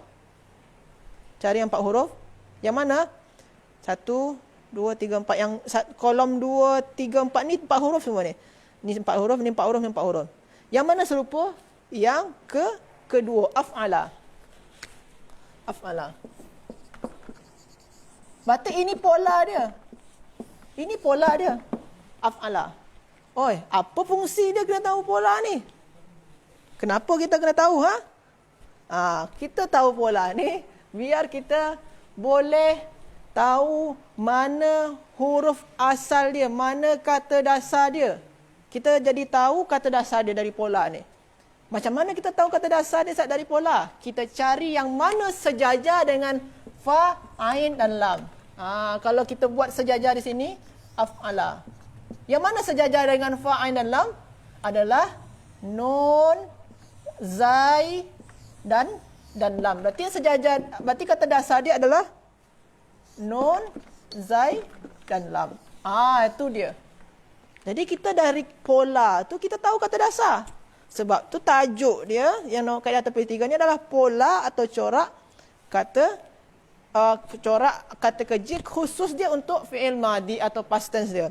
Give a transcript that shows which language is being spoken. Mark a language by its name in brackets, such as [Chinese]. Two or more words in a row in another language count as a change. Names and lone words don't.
[Malay] Cari yang 4 huruf. Yang mana? 1, 2, 3, 4. Yang kolom 2, 3, 4 ni 4 huruf semua ni. Ni 4 huruf, ni 4 huruf, ni 4 huruf. Yang mana serupa? Yang kedua, af'ala. Af'ala. Berarti ini pola dia. Ini pola dia. Af'ala. Oi, apa fungsi dia kena tahu pola ni? Kenapa kita kena tahu, ha? Kita tahu pola ni biar kita boleh tahu mana huruf asal dia, mana kata dasar dia. Kita jadi tahu kata dasar dia dari pola ni. Macam mana kita tahu kata dasar dia dari pola? Kita cari yang mana sejajar dengan fa, ain dan lam. Kalau kita buat sejajar di sini, af'ala. Yang mana sejajar dengan fa, ain dan lam? Adalah nun, zai dan lam. Berarti yang sejajar, berarti kata dasar dia adalah nun, zai dan lam. Itu dia. Jadi kita dari pola tu kita tahu kata dasar. Sebab tu tajuk dia yang kaedah terpilih 3 ni adalah pola atau corak kata kerja khusus dia untuk [Arabic] فعل ماضي [Malay] atau [English] past tense [Malay] dia.